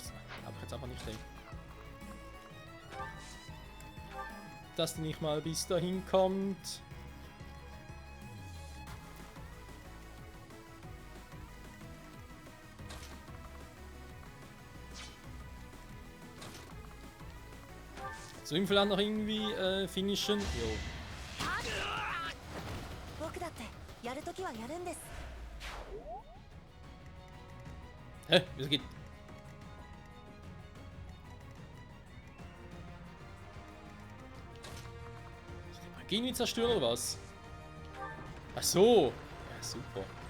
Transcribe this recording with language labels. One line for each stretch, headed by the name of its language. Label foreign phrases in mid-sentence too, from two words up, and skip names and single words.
German: Aber jetzt einfach nicht hin. Dass die nicht mal bis dahin kommt. So im Fall noch irgendwie finishen. Jo.
Japanese: 僕だってやるときはやるんです
German: Hä? Wieso geht. Gehen die zerstören oder was? Ach so. Ja, super.